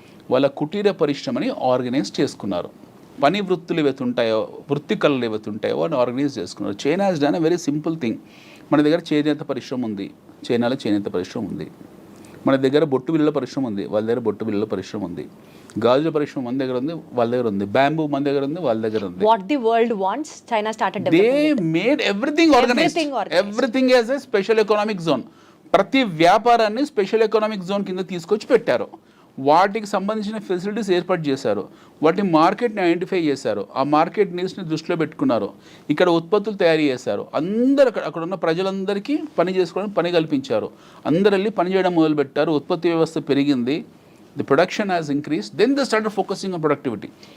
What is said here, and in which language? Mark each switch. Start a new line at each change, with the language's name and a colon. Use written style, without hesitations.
Telugu: వాళ్ళ కుటీర పరిశ్రమని ఆర్గనైజ్ చేసుకున్నారు. పని వృత్తులు ఏవైతే ఉంటాయో, వృత్తి కళలు ఏవైతే ఉంటాయో వాటిని ఆర్గనైజ్ చేసుకున్నారు.
English: China has done a very simple thing.
Telugu: మన దగ్గర చేనేత పరిశ్రమ ఉంది, చైనాలో చేనేత పరిశ్రమ ఉంది. మన దగ్గర బొట్టు బిళ్ళల పరిశ్రమ ఉంది, వాళ్ళ దగ్గర బొట్టు బిళ్ళల పరిశ్రమ ఉంది. గాజుల పరిశ్రమ మన దగ్గర ఉంది, వాళ్ళ దగ్గర ఉంది. బ్యాంబూ మన దగ్గర ఉంది, వాళ్ళ దగ్గర ఉంది.
English: What the world wants, China started developing. They made everything organized. Everything as a special economic zone.
Telugu: ప్రతి వ్యాపారాన్ని స్పెషల్ ఎకనామిక్ జోన్ కింద తీసుకొచ్చి పెట్టారు. వాటికి సంబంధించిన ఫెసిలిటీస్ ఏర్పాటు చేశారు, వాటి మార్కెట్ని ఐడెంటిఫై చేశారు, ఆ మార్కెట్ నీడ్స్ని దృష్టిలో పెట్టుకున్నారు, ఇక్కడ ఉత్పత్తులు తయారు చేశారు, అందరు అక్కడ ఉన్న ప్రజలందరికీ పని చేసుకోవడానికి పని కల్పించారు, అందరు వెళ్ళి పని చేయడం మొదలుపెట్టారు, ఉత్పత్తి వ్యవస్థ పెరిగింది,
English: The production has increase, then the started focusing on productivity.